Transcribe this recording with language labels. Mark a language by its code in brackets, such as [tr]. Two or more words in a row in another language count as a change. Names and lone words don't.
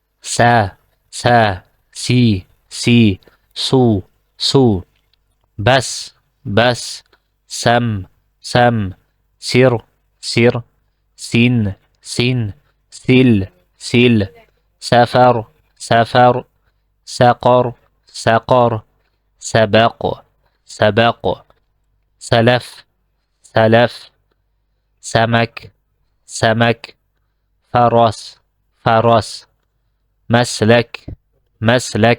[ar] سَ سَ سِ سِ سُ سُ, بس بس سم سم سر, سر سن سن سل سل, سفر سفر, سقر, سقر سبق سبق سلف سلف سمك, سمك فرس فرس, مسلك مسلك